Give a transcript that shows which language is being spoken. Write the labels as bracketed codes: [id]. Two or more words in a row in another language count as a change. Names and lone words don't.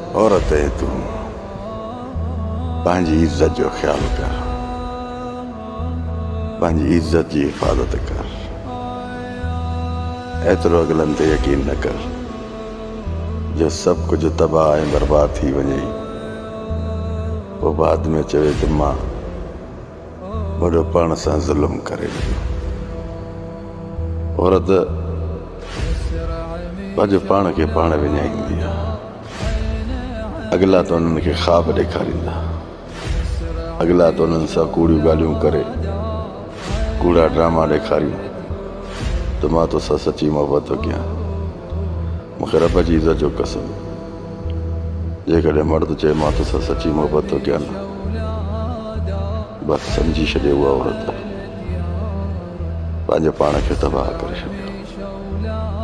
[sd] औरत है तू पंहिंजी इज्जत जो ख्याल कर, पंहिंजी इज्जत की हिफाजत कर। एतरो अगलन ते यकीन न कर जो सब कुछ तबाह ऐं बर्बाद थी वञे, वो बाद में चवे त मां वॾो पाण सां ज़ुल्म करे ॾिनो। औरत पंहिंजो पाण खे पाण विञाईंदी आहे। अगला तो उन्हनि खे ख़्वाब ॾेखारींदा, अगला तो उन्हनि सां कूड़ियूं ॻाल्हियूं करे कूड़ा ड्रामा ॾेखारियूं तो मां तोसां सची मोहबत थो कयां। मूंखे रब जी इज़त जो कसम, जेकॾहिं मर्द चए मां तोसां सची मोहबत थो कयां न, बसि सम्झी छॾे उहा औरत पंहिंजे पाण खे तबाह करे छॾियो।